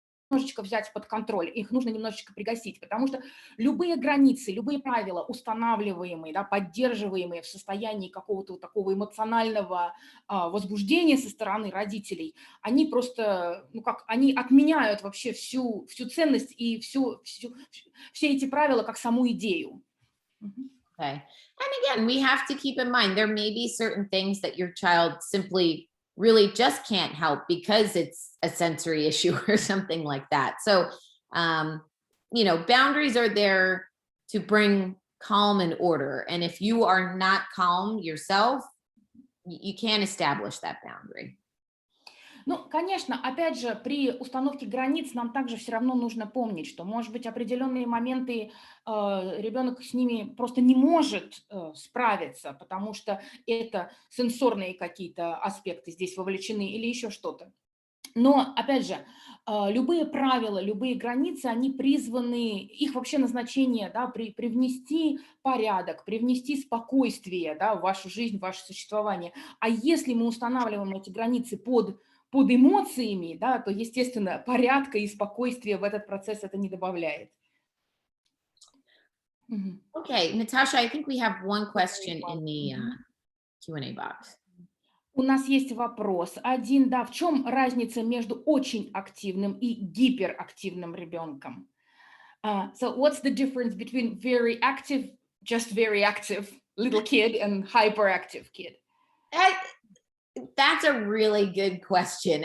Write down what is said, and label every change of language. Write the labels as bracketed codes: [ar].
[ru] немножечко взять под контроль, их нужно немножечко пригасить, потому что любые границы, любые правила, устанавливаемые, да, поддерживаемые в состоянии какого-то вот такого эмоционального возбуждения со стороны родителей, они просто, ну как, они отменяют вообще всю ценность и все эти правила как саму идею. Мгм. [en] Okay. And again, we have to keep in mind there may be certain things that your child simply really just can't help because it's a sensory issue or something like that. So, um, boundaries are there to bring calm and order. And if you are not calm yourself, you can't establish that boundary. [ru] Ну, конечно, опять же, при установке границ нам также все равно нужно помнить, что, может быть, определенные моменты ребенок с ними просто не может справиться, потому что это сенсорные какие-то аспекты здесь вовлечены или еще что-то. Но, опять же, любые правила, любые границы, они призваны, их вообще назначение, да, привнести порядок, привнести спокойствие, да, в вашу жизнь, в ваше существование. А если мы устанавливаем эти границы под эмоциями, да, то, естественно, порядка и спокойствия в этот процесс это не добавляет. Мгм. [en] Okay, Natasha, I think we have one question in the Мгм. Q&A box. [ru] У нас есть вопрос один, да, в чем разница между очень активным и гиперактивным ребенком? [en] So what's the difference between very active, just very active little kid and hyperactive kid? That, that's a really good question.